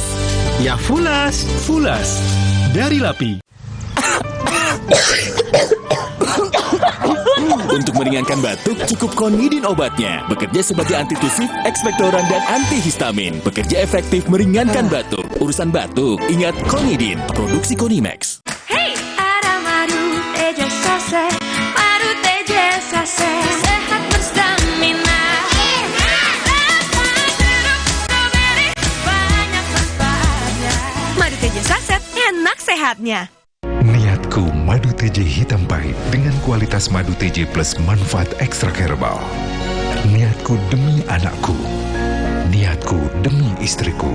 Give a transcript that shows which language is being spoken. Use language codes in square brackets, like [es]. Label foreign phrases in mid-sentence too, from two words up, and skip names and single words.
[id] Ya Fulas. Fulas dari Lapi. Untuk meringankan batuk, cukup Konidin obatnya. Bekerja sebagai antitusif, ekspektoran, dan antihistamin. Bekerja efektif meringankan batuk. Urusan batuk, ingat Konidin. Produksi Konimax. Hey, ada madu teja sase, madu teja sase, sehat berstamina. Banyak manfaatnya. Madu teja saset, enak sehatnya. Niatku madu TJ hitam pahit dengan kualitas madu TJ plus manfaat ekstrak herbal. Niatku demi anakku. Niatku demi istriku.